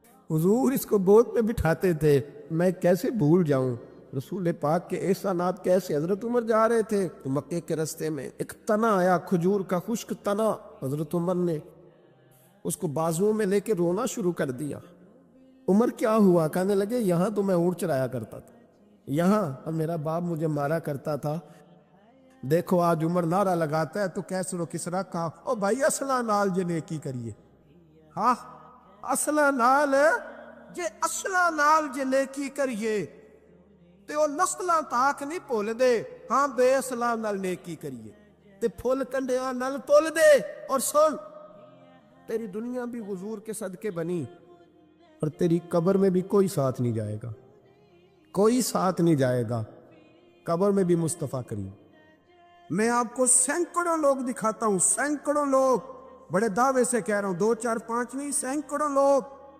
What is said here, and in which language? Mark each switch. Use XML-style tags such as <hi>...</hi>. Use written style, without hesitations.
<ur>حضور اس کو گود میں بٹھاتے تھے، میں کیسے بھول جاؤں رسول پاک کے احسانات کیسے۔ حضرت عمر جا رہے تھے تو مکے کے رستے میں ایک تنا آیا، کھجور کا خشک تنا، حضرت عمر نے اس کو بازوؤں میں لے کے رونا شروع کر دیا۔ عمر کیا ہوا؟ کہنے لگے یہاں تو میں اونٹ چرایا کرتا تھا، یہاں میرا باپ مجھے مارا کرتا تھا، دیکھو آج عمر نعرہ لگاتا ہے تو کیسر و کسرا کہا</ur> <pa>او بھائی اصلہ نال جے نیکی کریے، ہاں اصلا نال جے اصلا نال جے نیکی کریے تے او نسلاں تاک نہیں بھول دے. ہاں بے اصلا نال نیکی کریے تے پھل کنڈیاں نال تول دے.</pa> <ur>اور سن تیری دنیا بھی حضور کے صدقے بنی اور تیری قبر میں بھی کوئی ساتھ نہیں جائے گا, کوئی ساتھ نہیں جائے گا. قبر میں بھی مصطفیٰ کریم. میں آپ کو سینکڑوں لوگ دکھاتا ہوں, سینکڑوں لوگ, بڑے دعوے سے کہہ رہا ہوں, 2 4 5 نہیں, سینکڑوں لوگ.</ur>